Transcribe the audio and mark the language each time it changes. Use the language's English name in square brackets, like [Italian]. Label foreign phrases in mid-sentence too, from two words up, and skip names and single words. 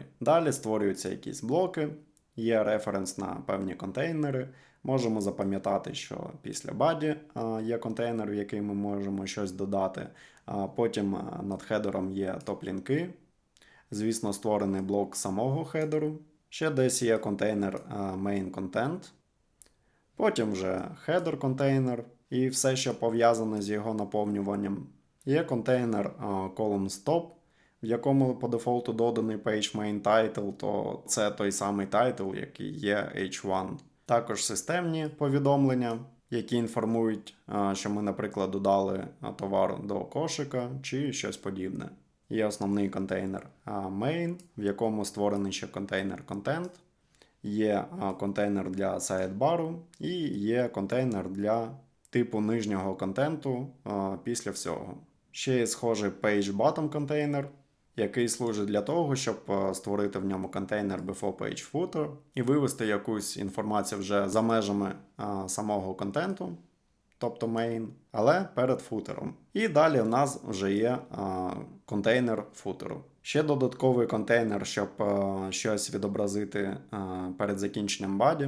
[Ukrainian] Далі створюються якісь блоки, є референс на певні контейнери. Можемо запам'ятати, що після body є контейнер, в який ми можемо щось додати. Потім над хедером є топ-лінки. Звісно, створений блок самого хедеру. Ще десь є контейнер [English] main content. [Ukrainian] Потім вже header контейнер і все, що пов'язане з його наповнюванням. Є контейнер [English] column stop, [Ukrainian] в якому по дефолту доданий [English] page main title, [Ukrainian] то це той самий title, який є h1. Також системні повідомлення, які інформують, що ми, наприклад, додали товар до кошика чи щось подібне. Є основний контейнер main, в якому створений ще контейнер content. Є контейнер для сайдбару і є контейнер для типу нижнього контенту після всього. Ще є схожий [English] page bottom [Ukrainian] контейнер, який служить для того, щоб створити в ньому контейнер [English] before page footer [Ukrainian] і вивести якусь інформацію вже за межами самого контенту, тобто main, але перед футером. І далі в нас вже є контейнер футеру. Ще додатковий контейнер, щоб щось відобразити перед закінченням body.